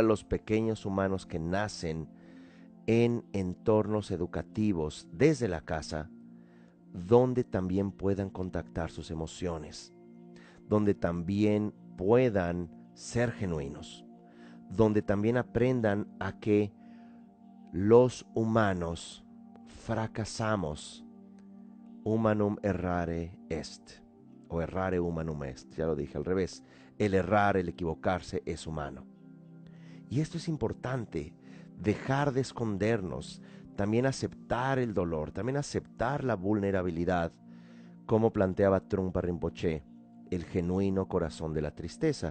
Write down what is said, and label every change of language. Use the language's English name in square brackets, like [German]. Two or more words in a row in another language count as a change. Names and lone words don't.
[Spanish] los pequeños humanos que nacen en entornos educativos desde la casa, donde también puedan contactar sus emociones, donde también puedan ser genuinos, donde también aprendan a que los humanos fracasamos. [Latin] Humanum errare est, o errare humanum est, [Spanish] ya lo dije al revés. El errar, el equivocarse es humano. Y esto es importante, dejar de escondernos, también aceptar el dolor, también aceptar la vulnerabilidad, como planteaba Trungpa Rinpoche, el genuino corazón de la tristeza.